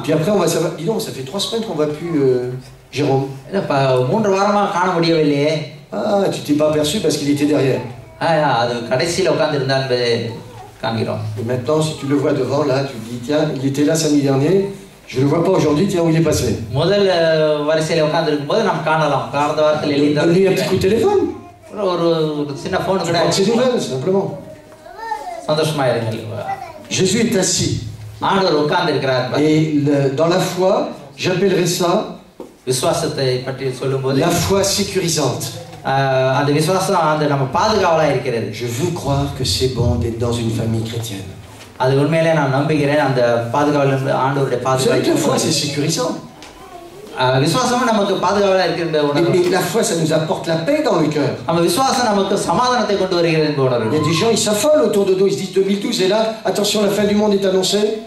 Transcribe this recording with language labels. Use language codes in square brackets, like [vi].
[fr] Puis après on va savoir dis donc ça fait 3 semaines qu'on voit plus Jérôme. [ta] 3 வாரமா காண முடியவில்லையே. [fr] Ah tu t'es pas aperçu parce qu'il était derrière. [ta] அது கடைசில உட்கார்ந்து இருந்தான் என்பதை காண்கிறோம். [fr] Et maintenant si tu le vois devant là tu dis tiens il était là samedi dernier. Je le vois pas aujourd'hui, tiens où il est passé. [ta] முதல் வரிசையில உட்கார்ந்து இருக்கும்போது நாம் காணலாம். கடந்த வாரத்தில் எழுதியிருந்தார். [fr] Donne-lui un petit coup de téléphone. [ta] ஒரு சின்ன போன் கூட [fr] c'est nouvelle simplement. [ta] சந்தோஷமா இருங்கள். [fr] Jésus est assis. [ta] ஆண்டவர் உட்கார்ந்து இருக்கிறார். [fr] Et dans la foi, j'appellerais ça [ta] விசுவாசத்தை பற்றி சொல்லும்போது [fr] la foi sécurisante. [ta] அந்த விசுவாசம் அந்த நம்ம பாதுகாவலா இருக்கிறது. [fr] Je veux croire que c'est bon d'être dans une famille chrétienne. [ta] அது உண்மையிலே நான் நம்புகிறேன் அந்த பாதுகாவல் ஆண்டவருடைய பாதுகாப்பு. [fr] La foi c'est sécurisant. [ta] விசுவாசம் நமக்கு பாதுகாவலா இருக்கிறது உணர்வு. [fr] Et la foi ça nous apporte la paix dans le cœur. [ta] நம்ம விசுவாசம் நமக்கு சமாதானத்தை கொண்டு வருகிறது என்ற உணர்வு. [fr] Il y a des gens ils s'affolent autour de nous, ils se disent 2012 est là, attention la fin du monde est annoncée.